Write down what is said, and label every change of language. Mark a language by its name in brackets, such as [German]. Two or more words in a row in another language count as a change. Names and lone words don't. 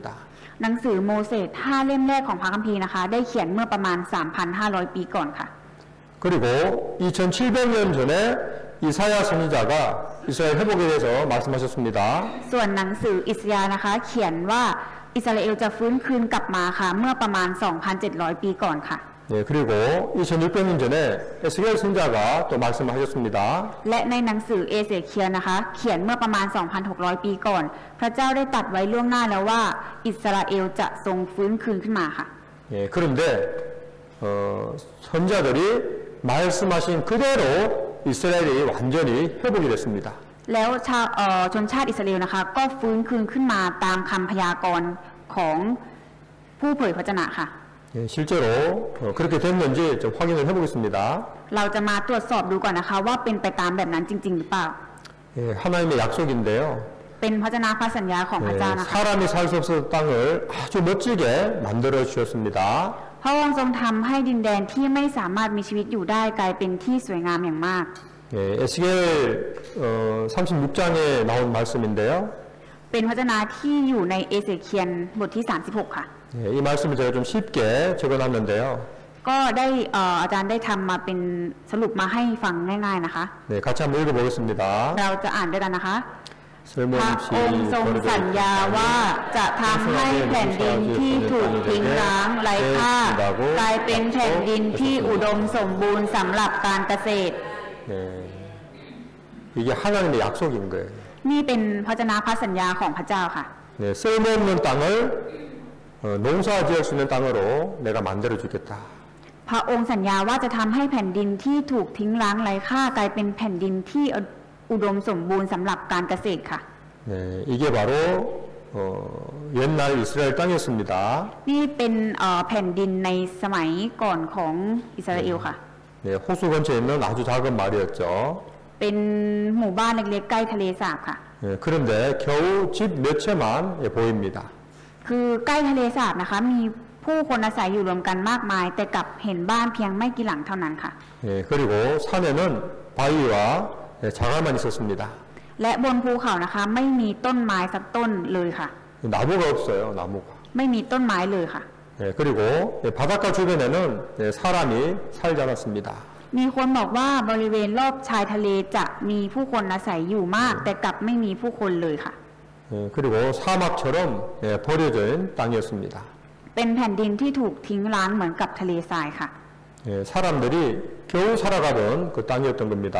[Thai] หนังสือโมเสส5 เล่มแรกของพระคัมภีร์นะคะได้เขียนเมื่อประมาณ 3,500 ปีก่อนค่ะ [Korean] 그리고 2,700년 전에 이사야 선지자가 이스라엘 회복에 대해서 말씀하셨습니다. [Thai] ส่วนหนังสืออิสยาห์นะคะเขียนว่าอิสราเอลจะฟื้นคืนกลับมาค่ะเมื่อประมาณ 2,700 ปีก่อนค่ะ [Korean] 예, 그리고 2600년 전에 에스겔 선지자가 또 말씀을 하셨습니다. [Thai] และในหนังสือเอเสเคียลนะคะเขียนเมื่อประมาณ 2,600 ปีก่อน พระเจ้าได้ตรัสไว้ล่วงหน้าแล้วว่าอิสราเอลจะทรงฟื้นคืนขึ้นมาค่ะ [Korean] 예, 그런데 선지자들이 말씀하신 그대로 이스라엘이 완전히 회복이 됐습니다. [Thai] แล้วชนชาติอิสราเอลนะคะก็ฟื้นคืนขึ้นมาตามคำพยากรณ์ของผู้เผยพระวจนะค่ะ [Korean] 예, 실제로 그렇게 됐는지 좀 확인을 해보겠습니다. [Thai] เราจะมาตรวจสอบดูก่อนนะคะว่าเป็นไปตามแบบนั้นจริงๆหรือเปล่า [Korean] 예, 하나님의 약속인데요. [Thai] เป็นพระวจนะพระสัญญาของพระเจ้า [Korean] 예, [Thai] นะคะ [Korean] 사람이 살 수 없었던 땅을 아주 멋지게 만들어 주셨습니다. [Thai] พระองค์ทรงทำให้ดินแดนที่ไม่สามารถมีชีวิตอยู่ได้กลายเป็นที่สวยงามอย่างมาก [Korean] 예, 에스겔 36장에 나온 말씀인데요. [Thai] เป็นพระวจนะที่อยู่ในเอเสเคียลบทที่ 36 ค่ะ [Korean] 예, 이 말씀을 제가 좀 쉽게 적어놨는데요. [Thai] ก็ได้อาจารย์ได้ทำมาเป็นสรุปมาให้ฟังง่ายๆนะคะ [Korean] 네, 같이 한번 읽어보겠습니다. [Thai] เราจะอ่านด้วยกันนะคะ พ 설문 ระองค์ทรงสัญญาว่าจะทำให้แผ่นดินที่ถูกทิ้งร้างไร้ค่ากลายเป็นแผ่นดินที่อุดมสมบูรณ์สำหรับการเกษตร [Korean] 네, 이게 하나님의 약속인 거예요. [Thai] นี่เป็นพระวจนะพระสัญญาของพระเจ้าค่ะ [Korean] 네, 쓸모없는 땅을 농사 지을 수 있는 땅으로 내가 만들어 주겠다. [Thai] พระองค์สัญญาว่าจะทำให้แผ่นดินที่ถูกทิ้งร้างไร้ค่ากลายเป็นแผ่นดินที่อุดมสมบูรณ์สำหรับการเกษตรค่ะ [Korean] 네, 이게 바로 옛날 이스라엘 땅이었습니다. [Thai] นี่เป็นแผ่นดินในสมัยก่อนของอิสราเอลค่ะ [Korean] 네, 호수 근처에 있는 아주 작은 마을이었죠. [Thai] เป็นหมู่บ้านเล็กๆใกล้ทะเลสาบค่ะ [Korean] 네, 그런데 겨우 집 몇 채만 보입니다. [Thai] คือใกล้ทะเลสาบนะคะมีผู้คนอาศัยอยู่รวมกันมากมาย แต่กลับเห็นบ้านเพียงไม่กี่หลังเท่านั้นค่ะ [Korean] 네, 그리고 산에는 바위와 자갈만 있었습니다. [Thai] และบนภูเขานะคะไม่มีต้นไม้สักต้นเลยค่ะ [Korean] 나무가 없어요, 나무가. [Thai] ไม่มีต้นไม้เลยค่ะ [Korean] 네, 그리고 바닷가 주변에는 사람이 살지 않았습니다. [Thai] มีคนบอกว่าบริเวณรอบชายทะเลจะมีผู้คนอาศัยอยู่มาก แต่กลับไม่มีผู้คนเลยค่ะ [Korean] 그리고 사막처럼 버려진 땅이었습니다. [Thai] เป็นแผ่นดินที่ถูกทิ้งร้างเหมือนกับทะเลทรายค่ะ [Korean] 사람들이 겨우 살아가던 그 땅이었던 겁니다.